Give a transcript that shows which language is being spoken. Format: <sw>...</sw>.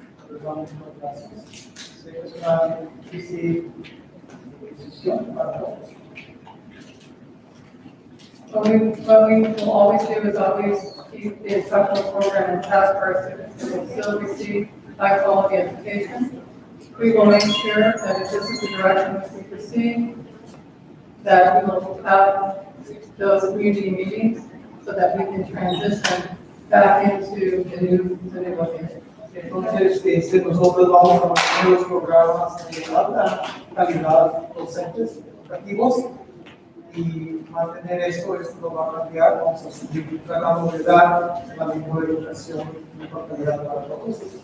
<es>Les damos las gracias. Sé que es una difícil decisión para todos.</es> <en>What we will always do is always keep the instructional program and task for our students who will still receive high quality education. We will make sure that if this is the direction that we proceed, that we will have those community meetings so that we can transition back into the new location.</en> <es>Entonces, nosotros vamos a mantener los programas de alta calidad docentes educativos y mantener esto no va a cambiar. Vamos a seguir tratando de dar la mejor educación y mejor calidad para todos.</es>